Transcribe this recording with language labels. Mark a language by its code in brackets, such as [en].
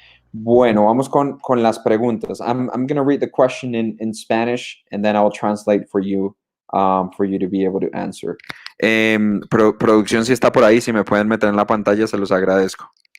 [es] Bueno, vamos con las preguntas. [en] I'm going to read the question in Spanish and then I'll translate for you to be able to answer. [es] Producción, si está por ahí, si me pueden meter en la pantalla, se los agradezco.